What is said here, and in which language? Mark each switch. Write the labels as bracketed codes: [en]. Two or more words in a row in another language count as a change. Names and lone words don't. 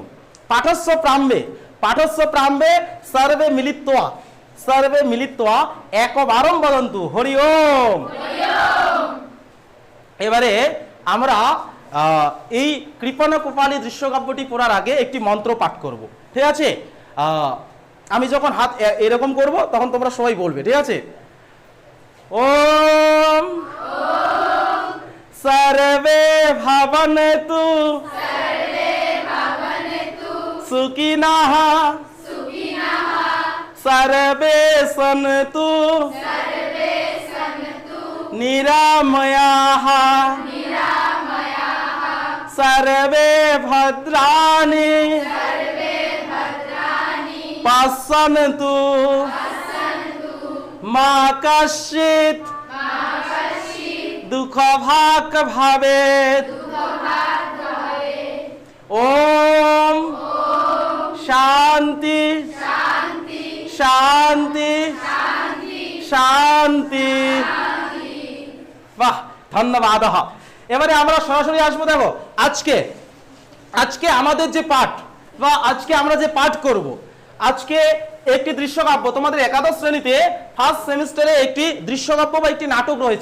[sa] পাঠস্য প্রাম্বে সর্বে মিলিত্বা একবারম বদন্তু হরি ওম। [bn] এবারে আমরা এই কৃপণ কপালী দৃশ্যকাব্যটি পড়ার আগে একটি মন্ত্র পাঠ করব, ঠিক আছে? আমি যখন হাত এরকম করব তখন তোমরা সবাই বলবে, ঠিক আছে? [sa] ওম সর্বে ভবন্তু সুখিনঃ সর্বে সন্তু নিরাময়াঃ সর্বে ভদ্রাণি পশ্যন্তু মা কশ্চিৎ দুঃখভাগ ভবেৎ। ওম শান্তি শান্তি শান্তি। [bn] বাহ, ধন্যবাদ। এবারে আমরা সরাসরি আসবো। দেখো আজকে আমাদের যে পাঠ বা আজকে আমরা যে পাঠ করব, আজকে একটি দৃশ্যকাব্য তোমাদের একাদশ শ্রেণীতে [en] first semester [bn] একটি দৃশ্যকাব্য বা একটি নাটক রয়েছে।